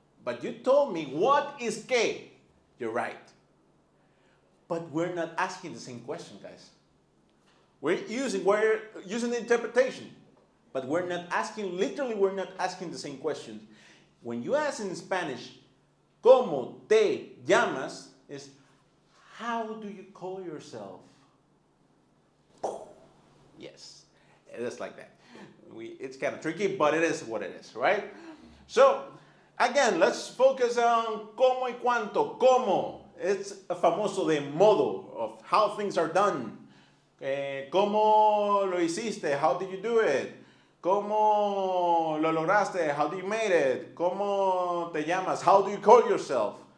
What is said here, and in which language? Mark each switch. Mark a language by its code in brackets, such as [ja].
[en] But you told me what is qué? You're right. But we're not asking the same question, guys. We're using the interpretation. But we're not asking the same question. When you ask in Spanish, [es] ¿cómo te llamas? [en] Is how do you call yourself? Yes, it is like that. It's kind of tricky, but it is what it is, right? So, again, let's focus on cómo y cuánto. [es] Cómo. [en] It's a [es] famoso de modo [en] of how things are done. [es] ¿Cómo lo hiciste? [en] How did you do it? [es] ¿Cómo lo lograste? [en] How do you made it? [es] ¿Cómo te llamas? [en] How do you call yourself?